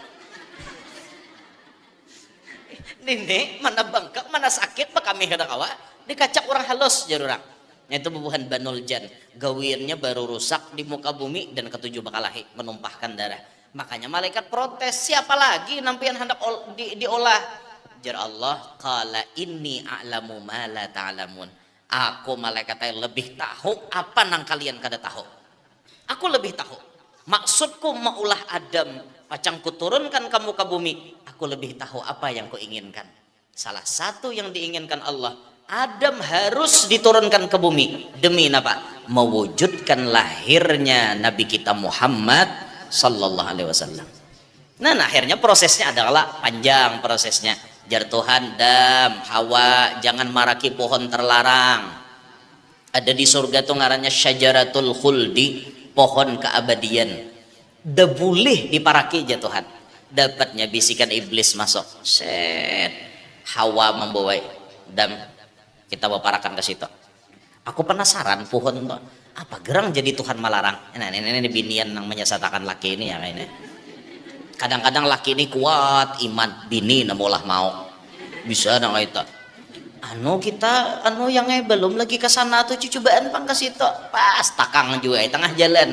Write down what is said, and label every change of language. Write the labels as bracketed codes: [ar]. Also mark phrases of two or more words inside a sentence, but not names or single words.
[bjn] ini mana bangkak mana sakit pak kami kada kawa dikacak orang halus jarurang itu bubuhan [ar] بنو الجان [bjn] gawirnya baru rusak di muka bumi dan ketujuh bakal lahir menumpahkan darah makanya malaikat protes siapa lagi nampian hendak diolah jar Allah [ar] قال إني أعلم ما لا تعلمون [bjn] aku malaikat lebih tahu apa nang kalian kada tahu aku lebih tahu maksudku maulah Adam pacang kuturunkan kamu ke bumi aku lebih tahu apa yang kuinginkan salah satu yang diinginkan Allah Adam harus diturunkan ke bumi demi apa? [id] Mewujudkan lahirnya Nabi kita Muhammad [ar] صلى الله عليه وسلم. [id] Nah, akhirnya prosesnya adalah panjang prosesnya. [bjn] Jar Tuhan Adam, Hawa jangan maraki pohon terlarang. Ada di surga tuh ngarannya [ar] شجرة الخلد, [bjn] pohon keabadian. Da boleh diparaki ya Tuhan. Dapatnya bisikan iblis masuk. Set. Hawa membawa Adam kita baparakan ke situ. [id] Aku penasaran pohon itu apa gerang jadi Tuhan melarang. [bjn] Nah ini binian yang menyesatakan laki ini ya ini. Kadang-kadang laki ini kuat iman bini namulah mau bisa nang itu. Kita yang belum lagi ke sana tuh cobaan pang ke situ pas takang juga tengah jalan.